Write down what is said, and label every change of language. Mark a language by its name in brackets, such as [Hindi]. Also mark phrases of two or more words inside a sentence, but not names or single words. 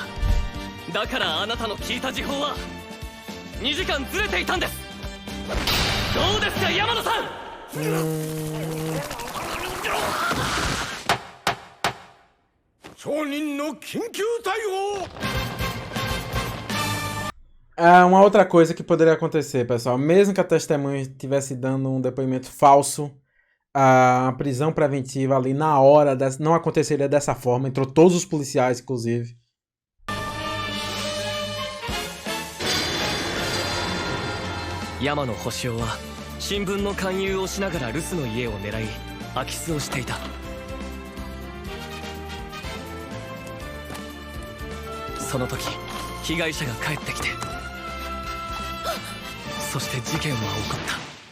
[Japanese] だからあなたの聞いた時報は2時間ずれていたんです。どうですか山野さん。証人の緊急対応。 [Portuguese] Uma outra coisa que poderia acontecer, pessoal, mesmo que a testemunha estivesse dando um depoimento falso, a prisão preventiva ali na hora não aconteceria dessa forma. Entrou todos os policiais, inclusive. [Japanese] 山野星雄は新聞の勧誘をしながら留守の家を狙い空き巣をしていた。その時被害者が帰ってきて、そして事件は起こった。